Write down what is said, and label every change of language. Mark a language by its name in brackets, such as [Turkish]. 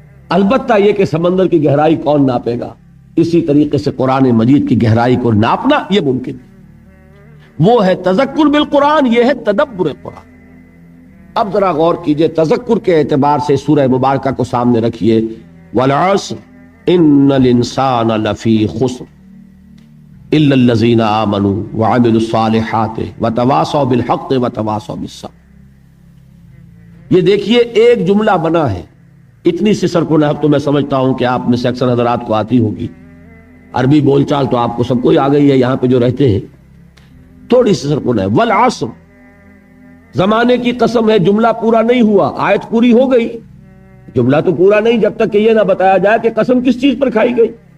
[Urdu] البتہ یہ کہ سمندر کی گہرائی کون ناپے گا، اسی طریقے سے قرآن مجید کی گہرائی کو ناپنا یہ ممکن ہے. وہ ہے تذکر بالقرآن، یہ ہے تدبر قرآن. اب ذرا غور کیجئے، تذکر کے اعتبار سے سورہ مبارکہ کو سامنے رکھیے. [Arabic] والعصر ان الانسان لفی خسر الا الذین آمنوا وعملوا الصالحات وتواصوا بالحق وتواصوا بالصبر. [Urdu] یہ دیکھیے ایک جملہ بنا ہے. اتنی سی سرکو نحو تو میں سمجھتا ہوں کہ آپ میں سے اکثر حضرات کو آتی ہوگی. عربی بول چال تو آپ کو سب کو ہی آ گئی ہے یہاں پہ جو رہتے ہیں. تھوڑی سی سرکو نحو. والعصر، زمانے کی قسم ہے. جملہ پورا نہیں ہوا، آیت پوری ہو گئی، جملہ تو پورا نہیں جب تک کہ یہ نہ بتایا جائے کہ قسم کس چیز پر کھائی گئی.